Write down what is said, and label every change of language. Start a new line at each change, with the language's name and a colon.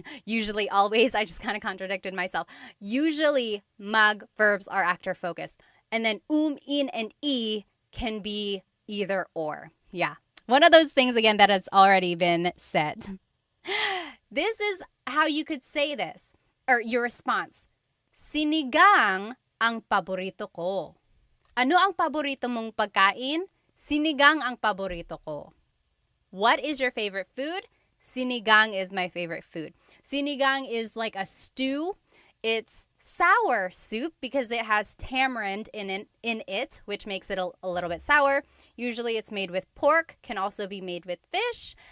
English: Usually, always, I just kind of contradicted myself. Usually, mag verbs are actor focused. And then in, and e can be either or. Yeah. One of those things, again, that has already been said. This is how you could say this, or your response.
Filipino: Sinigang ang paborito ko. Ano ang paborito mong pagkain? Sinigang ang paborito ko.
English: What is your favorite food? Sinigang is my favorite food. Sinigang is like a stew. It's sour soup because it has tamarind in it, which makes it a little bit sour. Usually it's made with pork, can also be made with fish.